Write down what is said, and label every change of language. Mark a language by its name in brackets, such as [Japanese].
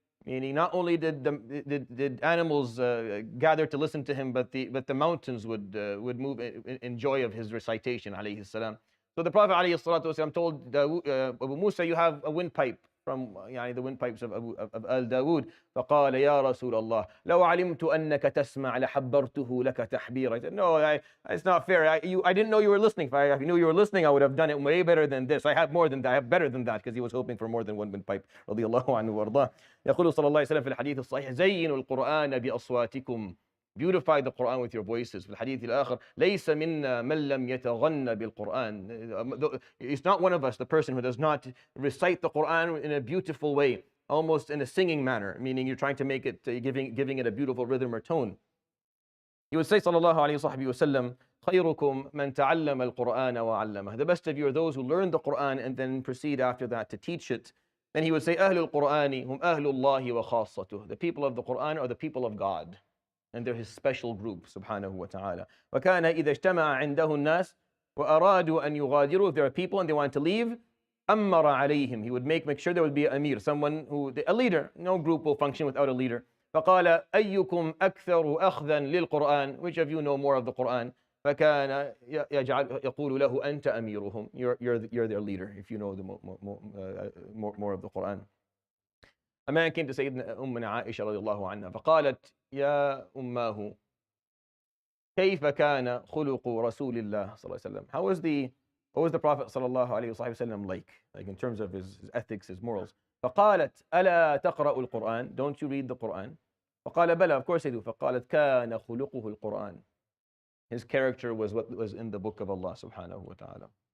[English] Meaning, not only did animals gather to listen to him, but the mountains would move in joy of his recitation alayhi salam. So the Prophet alayhi salatu wasalam told Abu Musa, you have a windpipe from the windpipes of Al Dawood. [Arabic] فقال يا رسول الله لو علمت أنك تسمع لحبرته لك تحبيرا. [English] I said, no, it's not fair. I didn't know you were listening. If I knew you were listening, I would have done it way better than this. I have more than that. I have better than that, because he was hoping for more than one windpipe. [Arabic] رضي الله عنه وارضاه. يقول صلى الله عليه وسلم في الحديث الصحيح زينوا القرآن بأصواتكم. [English] Beautify the Quran with your voices. [Arabic] في الحديث الآخر ليس منا من لم يتغنى بالقرآن. [English] It's not one of us, the person who does not recite the Quran in a beautiful way, almost in a singing manner, meaning you're trying to make it, giving it a beautiful rhythm or tone. He would say, sallallahu alayhi wa sallam, [Arabic] خيركم من تعلم القرآن وعلمه. [English] The best of you are those who learn the Quran and then proceed after that to teach it. Then he would say, [Arabic] أهل القرآن هم أهل الله وخاصته. [English] The people of the Quran are the people of God, and they're his special group, subhanahu wa ta'ala. [Arabic] وَكَانَ إِذَا اجْتَمَعَ عِنْدَهُ النَّاسِ وَأَرَادُوا أَنْ يُغَادِرُوا. [English] If there are people and they want to leave, [Arabic] أَمَّرَ عَلَيْهِمْ. [English] He would make sure there would be an amir, a leader. No group will function without a leader. [Arabic] فَقَالَ أَيُّكُمْ أَكْثَرُ أَخْذًا لِلْقُرْآنِ. [English] Which of you know more of the Quran? [Arabic] فَكَانَ يَقُولُ لَهُ أَنْتَ أَمِيرُهُم. [English] You're their leader if you know more of the Quran. A man came to Sayyidina Aisha radiallahu anha [Arabic] فقالت يا أماه كيف كان خلق رسول الله صلى الله عليه وسلم. [English] What was the Prophet صلى الله عليه وسلم like in terms of his ethics, his morals. [Arabic] فقالت ألا تقرأ القرآن, [English] don't you read the Quran? [Arabic] فقال بلى, [English] of course I do. [Arabic] فقالت كان خلقه القرآن, [English] his character was what was in the book of Allah subhanahu wa ta'ala.